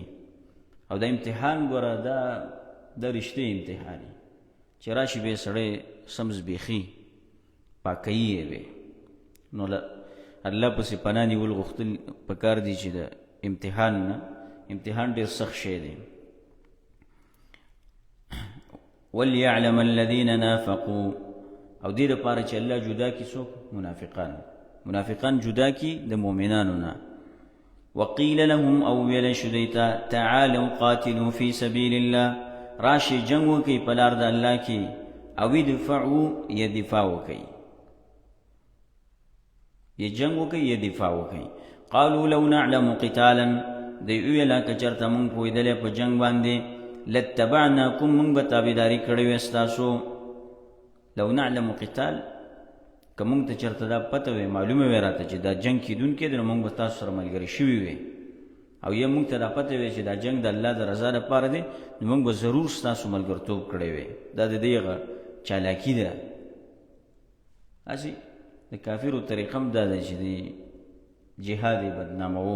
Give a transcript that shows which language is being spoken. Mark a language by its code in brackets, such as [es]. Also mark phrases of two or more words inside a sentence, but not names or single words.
[ps] او دا امتحان ګوره دا رښتې امتحان چې راشي به سړی سم زبېخي پاکوي یې به. نو الله پسې پناه نیول غوښتل پکار دي چې د امتحان نه، امتحان ډېر سخت شی دی. [ar] وَلْيَعْلَمَ الَّذِينَ نَافَقُوا [ps] او دې دپاره چې الله جدا کي څوک؟ منافقان جدا کي د مؤمنانو نه. [ar] وقیل لهم [ps] او ویلی شو دیتا [ar] تعالوا قاتلوا فی سبیل الله [ps] راشي جنگ وکي په لار د الله کې، او ادفعوا یا دفاع وکي، یا جنگ وکي یا دفاع وکي. [ar] قالوا لو نعلم قتالا [ps] دی ویلا که چرته مونږ پوهېدلی په جنگ باندې لاتبعناکم مونږ به تابعداري کړې وې ستاسو. [ar] لو نعلم قتال [ps] که مونږ ته چېرته دا پته وی معلومه وی راته چې دا جنګ کېدونکی دی، نو مونږ به تاسو سره ملګري شوي وی، او یا مونږ ته دا پته وی چې دا جنګ د الله د رضا لپاره دی، نو مونږ به ضرور ستاسو ملګرتوب کړی وی. دا د دې هغه چالاکي ده. هسې د کافرو طریقه هم دا ده چې د جهاد یې بدناموو.